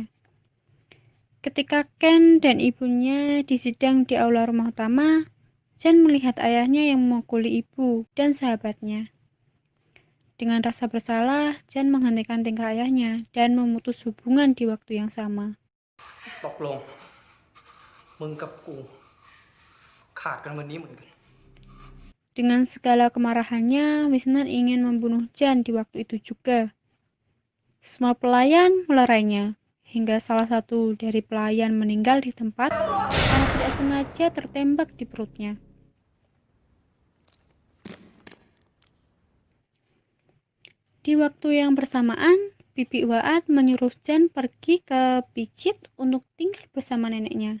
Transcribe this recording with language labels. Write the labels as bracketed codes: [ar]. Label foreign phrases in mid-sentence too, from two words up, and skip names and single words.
[id] Ketika Ken dan ibunya disidang di aula rumah utama, Chan melihat ayahnya yang memukuli ibu dan sahabatnya. Dengan rasa bersalah, Chan menghentikan tingkah ayahnya dan memutus hubungan di waktu yang sama. [th] ตกลง มึงกับกู ขาดกันวันนี้เหมือนกัน [id] Dengan segala kemarahannya, Wisnan ingin membunuh Chan di waktu itu juga. Semua pelayan melerainya, hingga salah satu dari pelayan meninggal di tempat karena tidak sengaja tertembak di perutnya. Di waktu yang bersamaan, Bibi Waat menyuruh Chan pergi ke Picit untuk tinggal bersama neneknya.